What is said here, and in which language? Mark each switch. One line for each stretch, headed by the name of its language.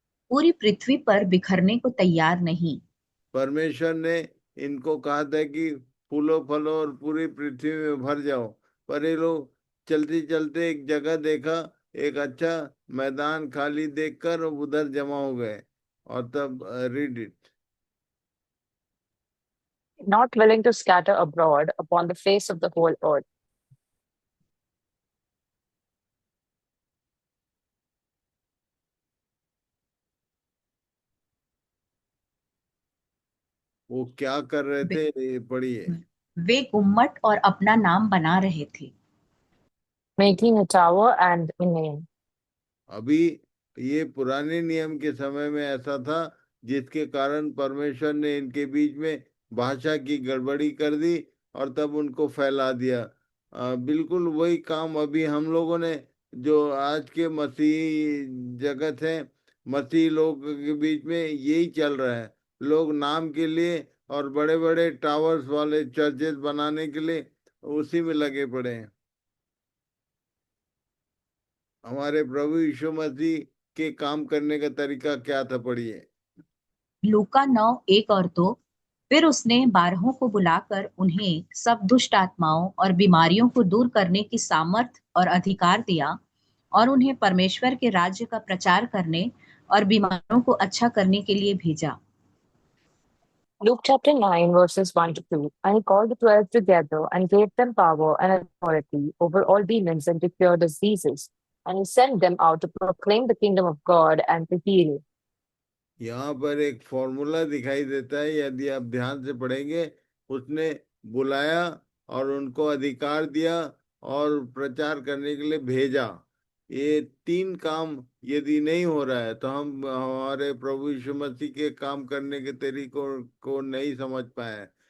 Hindi: पूरी पृथ्वी पर बिखरने को तैयार नहीं। परमेश्वर ने इनको कहा था कि फूलो फलो और पूरी पृथ्वी में भर जाओ, पर ये लोग चलते चलते एक जगह देखा, एक अच्छा मैदान खाली देखकर उधर जमा हो गए। और तब
English: Read it. Not willing to scatter abroad upon the face of the whole earth.
Hindi: वो क्या कर रहे वे, थे, ये पढ़िए। वे गुम्मट और अपना नाम बना रहे थे।
English: Making a tower and a name.
Hindi: अभी ये पुराने नियम के समय में ऐसा था, जिसके कारण परमेश्वर ने इनके बीच में भाषा की गड़बड़ी कर दी और तब उनको फैला दिया। बिल्कुल वही काम अभी हम लोगों ने, जो आज के मसीही जगत है, मसीही लोग के बीच में यही चल रहा है। लोग नाम के लिए और बड़े बड़े टावर्स वाले चर्चेस बनाने के लिए उसी में लगे पड़े हैं। हमारे प्रभु यीशु मसीह के काम करने का तरीका क्या था, पढ़िए। लूका 9:1 और 2। फिर उसने 12 को बुलाकर उन्हें सब दुष्ट आत्माओं और बीमारियों को दूर करने की सामर्थ और अधिकार दिया और उन्हें परमेश्वर के राज्य का प्रचार करने और बीमारों को अच्छा करने के लिए भेजा।
English: Luke chapter 9, verses 1 to 2. And he called the 12 together and gave them power and authority over all demons and to cure diseases. And he sent them out to proclaim the kingdom of God and to heal.
Hindi: यहाँ पर एक formula दिखाई देता है, यदि आप ध्यान से पढ़ेंगे। उसने बुलाया और उनको अधिकार दिया और प्रचार करने के लिए भेजा। ये तीन काम यदि नहीं हो रहा है तो हम हमारे प्रभु यीशु मसीह के काम करने के तरीकों को नहीं समझ पाए हैं।